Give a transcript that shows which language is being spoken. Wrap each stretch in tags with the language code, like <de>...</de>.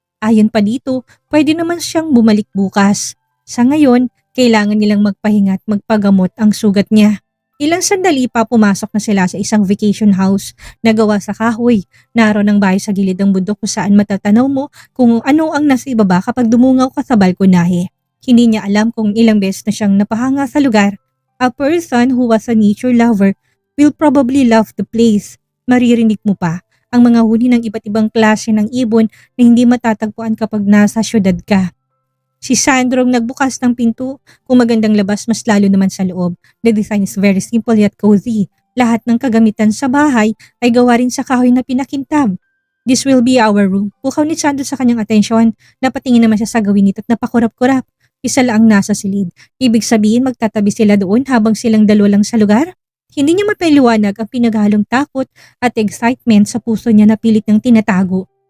<tl>Ayon pa dito, pwede naman siyang bumalik bukas. Sa ngayon, kailangan nilang magpahinga at magpagamot ang sugat niya. Ilang sandali pa pumasok na sila sa isang vacation house na gawa sa kahoy. Naroon ang bahay sa gilid ng bundok kung saan matatanaw mo kung ano ang nasa ibaba kapag dumungaw ka sa balkonahe. Hindi niya alam kung ilang beses na siyang napahanga sa lugar.</tl> <en>A person who was a nature lover will probably love the place.</en> <tl>Maririnig mo pa ang mga huni ng iba't ibang klase ng ibon na hindi matatagpuan kapag nasa syudad ka. Si Sandro ang nagbukas ng pinto. Kung magandang labas, mas lalo naman sa loob.</tl> <en>The design is very simple yet cozy.</en> <tl>Lahat ng kagamitan sa bahay ay gawa rin sa kahoy na pinakintab.</tl> <en>This will be our room.</en> <tl>Pukaw ni Sandro sa kanyang atensyon. Napatingin naman siya sa gawin nito at napakurap-kurap. Isa lang nasa silid. Ibig sabihin magtatabi sila doon habang silang dalawa lang sa lugar? Hindi niya mapaliwanag ang pinaghalong takot at excitement sa puso niya na pilit ng tinatago.</tl>